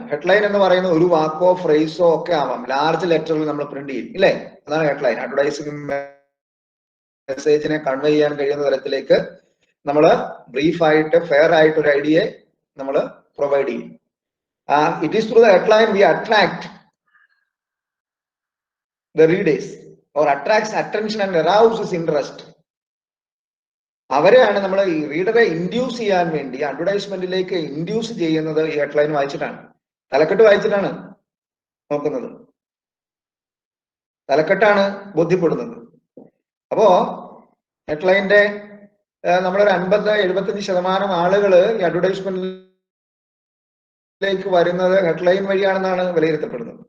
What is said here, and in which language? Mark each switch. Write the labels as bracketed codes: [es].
[ml] Headline എന്ന് പറയുന്ന ഒരു വാക്കോ ഫ്രേസോ ഒക്കെ ആവാം. ലാർജ് ലെറ്ററിൽ നമ്മൾ പ്രിന്റ് ചെയ്യും, ഇല്ലേ? അതാണ് ഹെഡ്ലൈൻ. അഡ്വർടൈസിംഗ് മെസ്സേജിനെ കൺവേ ചെയ്യാൻ കഴിയുന്ന തരത്തിലേക്ക് നമ്മൾ ബ്രീഫായിട്ട് ഫെയർ ആയിട്ട് ഒരു ഐഡിയയെ നമ്മൾ പ്രൊവൈഡ് ചെയ്യും. [en] It is through the headline we attract the readers or attracts attention and arouses interest. [ml] അവരെയാണ് നമ്മൾ ഈ റീഡറെ ഇൻഡ്യൂസ് ചെയ്യാൻ വേണ്ടി അഡ്വർടൈസ്മെന്റിലേക്ക് ഇൻഡ്യൂസ് ചെയ്യുന്നത് ഈ ഹെഡ്ലൈൻ വായിച്ചിട്ടാണ്, തലക്കെട്ട് വായിച്ചിട്ടാണ് നോക്കുന്നത്, തലക്കെട്ടാണ് ബോധ്യപ്പെടുന്നത്. അപ്പോ ഹെഡ്ലൈന്റെ നമ്മളൊരു 50-75% ആളുകൾ ഈ അഡ്വർടൈസ്മെന്റിലേക്ക് വരുന്നത് ഹെഡ്ലൈൻ വഴിയാണെന്നാണ് വിലയിരുത്തപ്പെടുന്നത്.